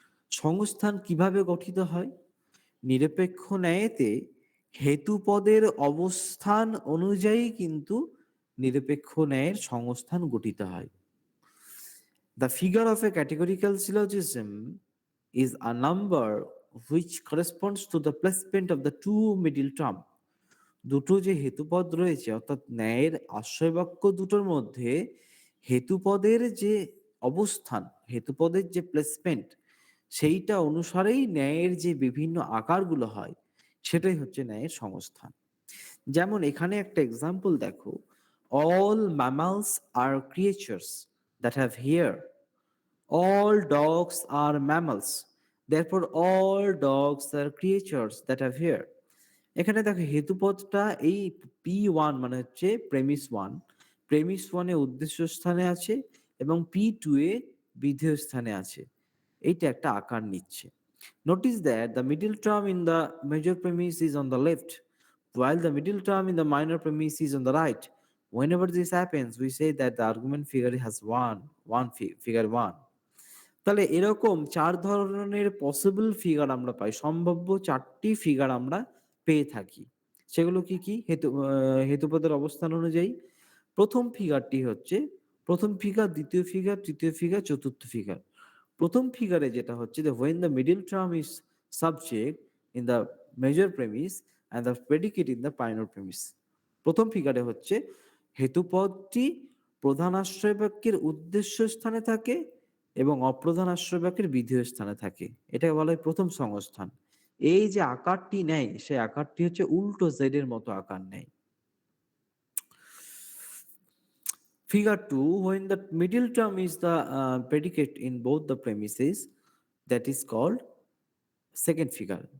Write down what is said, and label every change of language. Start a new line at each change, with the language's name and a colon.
Bangla: সংস্থান কিভাবে গঠিত হয়? নিরপেক্ষ ন্যায়েতে হেতুপদের অবস্থান অনুযায়ী কিন্তু নিরপেক্ষ ন্যায়ের সংস্থান গঠিত হয়।
English: The figure of a categorical syllogism is a number which corresponds to the placement of the two middle term.
Bangla: দুটো যে হেতুপদ রয়েছে, অর্থাৎ ন্যায়ের আশ্রয়বাক্য দুটোর মধ্যে হেতুপদের যে অবস্থান, হেতুপদের যে প্লেসমেন্ট, সেইটা অনুসারেই ন্যায়ের যে বিভিন্ন আকারগুলো হয়, সেটাই হচ্ছে ন্যায়ের সংস্থান। যেমন এখানে একটা এক্সাম্পল দেখো,
English: all mammals are creatures that have hair. All dogs are mammals. Therefore, all dogs are creatures that have hair.
Bangla: এখানে দেখো হেতুপদটা এই P1 মানে হচ্ছে প্রেমিস 1, প্রেমিস 1 এ উদ্দেশ্য স্থানে আছে এবং P2 এ বিধেয় স্থানে আছে। এইটা একটা আকার নিচ্ছে।
English: Notice that the middle term in the major premise is on the left, while the middle term in the minor premise is on the right. Whenever this happens, we say that the argument figure has figure 1.
Bangla: তাহলে এরকম 4 ধরনের possible figure আমরা পাই, সম্ভাব্য 4টি figure আমরা পেয়ে থাকি। সেগুলো কি কি? হেতুপদের অবস্থান অনুযায়ী। প্রথম ফিগারটি হচ্ছে প্রথম ফিগার, দ্বিতীয় ফিগার, তৃতীয় ফিগার, চতুর্থ ফিগার। প্রথম ফিগারে যেটা হচ্ছে যে
English: when the middle term is subject in the major premise and the predicate in the minor premise.
Bangla: প্রথম ফিগারে হচ্ছে হেতুপদটি প্রধান আশ্রয় বাক্যের উদ্দেশ্য স্থানে থাকে এবং অপ্রধান আশ্রয় বাক্যের বিধেয় স্থানে থাকে। এটাকে বলা হয় প্রথম সংস্থান। এই যে আকারটি নেয়, সেই আকারটি হচ্ছে উল্টো জেড এর মতো আকার নেয়।
English: Figure 2, when the middle term is the predicate in both the premises, that is called second figure.